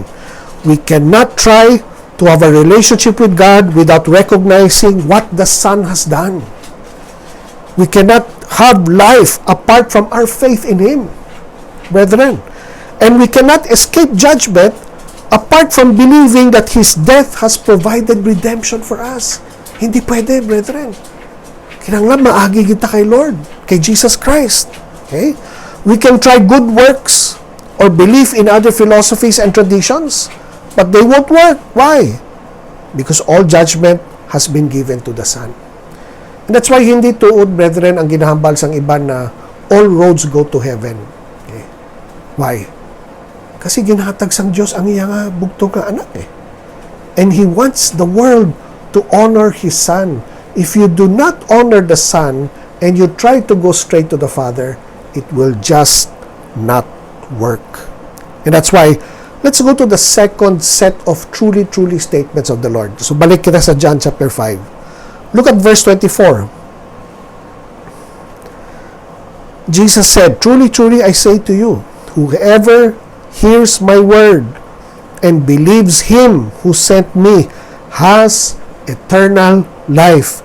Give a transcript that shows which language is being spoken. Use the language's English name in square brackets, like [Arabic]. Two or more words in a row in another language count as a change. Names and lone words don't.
[English] We cannot try to have a relationship with God without recognizing what the Son has done. We cannot have life apart from our faith in him, brethren. And we cannot escape judgment apart from believing that his death has provided redemption for us. [Hiligaynon] Hindi pwede, brethren. Kinanglan maagi kita kay Lord, kay Jesus Christ. Okay? [English] We can try good works or believe in other philosophies and traditions, but they won't work. Why? Because all judgment has been given to the Son. And that's why [Hiligaynon] hindi tuod, [English] brethren, [Hiligaynon] ang ginahambal sang iban na [English] all roads go to heaven. Okay? Why? [Hiligaynon] Kasi ginhatag sang Diyos ang iya nga bugtong nga anak eh. [English] And he wants the world to honor his Son. If you do not honor the Son and you try to go straight to the Father, it will just not work. And that's why, let's go to the second set of truly statements of the Lord. So [Hiligaynon] balik kita sa [English] John chapter 5. Look at verse 24. Jesus said, truly I say to you, whoever hears my word and believes him who sent me has eternal life.